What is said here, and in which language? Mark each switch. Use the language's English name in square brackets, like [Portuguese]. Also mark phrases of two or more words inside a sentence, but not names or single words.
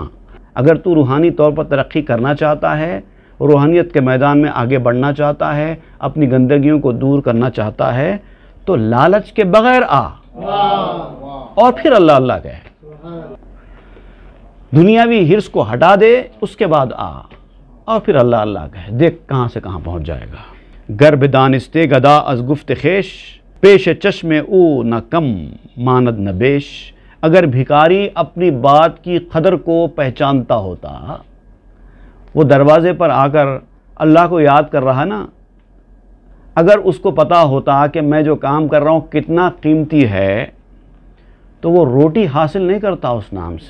[Urdu] اگر تو روحانی طور پر ترقی کرنا چاہتا ہے، روحانیت کے میدان میں آگے بڑھنا چاہتا ہے، اپنی گندگیوں کو دور کرنا چاہتا ہے، تو لالچ کے بغیر آ اور پھر اللہ اللہ کہے. دنیاوی حرص کو ہٹا دے، اس کے بعد آ اور پھر اللہ اللہ کہے. دیکھ کہاں سے کہاں پہنچ جائے گا. [Persian] گرب دانستے گدا از گفت خیش، پیش چشم او نہ کم ماند نہ بیش. [Urdu] اگر بھکاری اپنی بات کی قدر کو پہچانتا ہوتا، وہ دروازے پر آ کر اللہ کو یاد کر رہا نا، اگر اس کو پتا ہوتا کہ میں جو کام کر رہا ہوں کتنا قیمتی ہے، تو وہ روٹی حاصل نہیں کرتا اس نام سے.